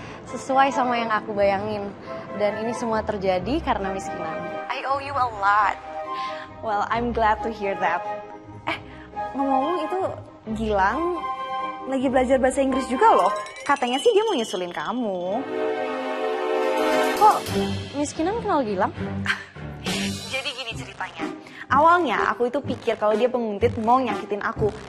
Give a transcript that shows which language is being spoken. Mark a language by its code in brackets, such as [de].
[id] Sesuai sama yang aku bayangin. Dan ini semua terjadi karena Miss Kinan. [en] I owe you a lot. Well, I'm glad to hear that. [id] Ngomong-ngomong itu Gilang lagi belajar bahasa Inggris juga loh. Katanya sih dia mau nyusulin kamu. Kok Miss Kinan kenal Gilang? Jadi gini ceritanya. Awalnya aku itu pikir kalau dia penguntit mau nyakitin aku.